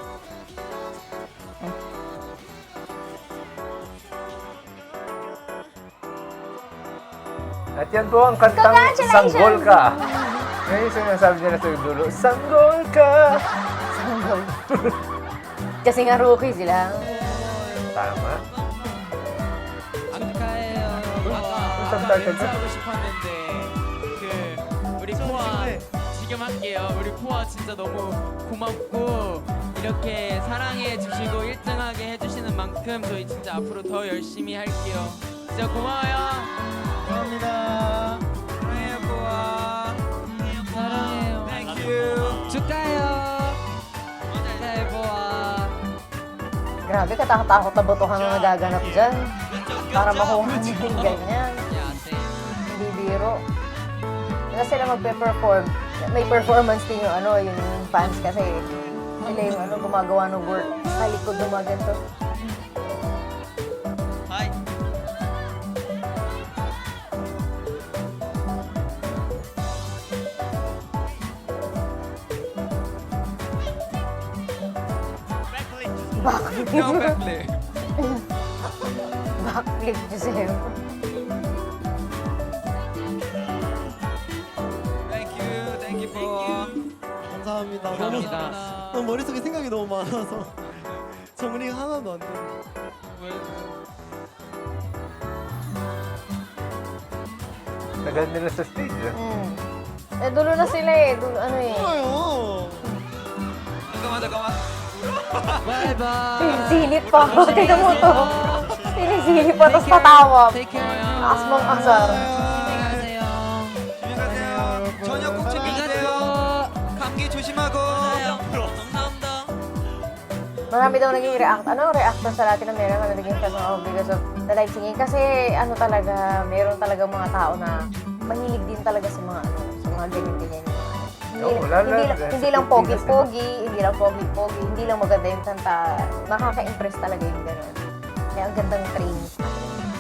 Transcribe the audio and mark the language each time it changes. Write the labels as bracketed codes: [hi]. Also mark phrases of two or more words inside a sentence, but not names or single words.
[tl] At yan po ang kantang [en] Congratulations! [tl] Sanggol Ka. Ngayon sinasabi nila sa dulo, Sanggol Ka! Sanggol. Kasi nga rookie sila. Tama. [ko] 축하해요. 무슨 아까 딸 멘트하고 싶었는데 우리 포아 지금 할게요. 우리 포아 진짜 너무 고맙고 이렇게 사랑해 주시고 1등하게 해주시는 만큼 저희 진짜 앞으로 더 열심히 할게요. 진짜 고마워요. 감사합니다. 사랑해요 포아. 사랑해요. [en] Thank you. [ko] 축하해요. 축하해 포아. [tl] Grabe, katakot-takot na botohan ang nagaganap dyan. Para makuha niya yung ganyan. [ko] 야, 땡. [tl] Hindi biro. Kasi sila magpe-perform. May performance din yung ano, yung fans kasi sila yung ano, gumagawa ng work. Sa likod ng mga ganito. [ko] 하이. [en] Backflip. No backflip. Backflip, Giselle. Thank you 포아. [ko] 감사합니다. 감사합니다. 너무 머릿속에 생각이 너무 많아서 정리가 하나도 안 돼. [tl] Tagal nila sa stage. Eh. Eh, dulo na sila eh. Dulo, ano eh. [ko] 좋아요. 잠깐만. 바이바이. [tl] Sinisilip pa. Tignan mo to. Sinisilip pa, tapos tatawa. [en] Take care. [tl] Asmang asar. [ko] 안녕하세요. 조심히 가세요. 저녁 꼭 챙기세요. 감기 조심하고. 감사합니다. [tl] Marami daw naging reaction sa Latin America na naging [en] fans of because of the live singing. [tl] Kasi ano talaga, meron talaga mga tao na mahilig din talaga sa mga ano, sa mga ganyan-ganyan. Oo, lalo na sa Hindi lang Pilipinas, pogi-pogi, hindi lang pogi-pogi, hindi lang maganda yung kanta. Nakaka-impress talaga yung gano'n. Kaya ang gandang training.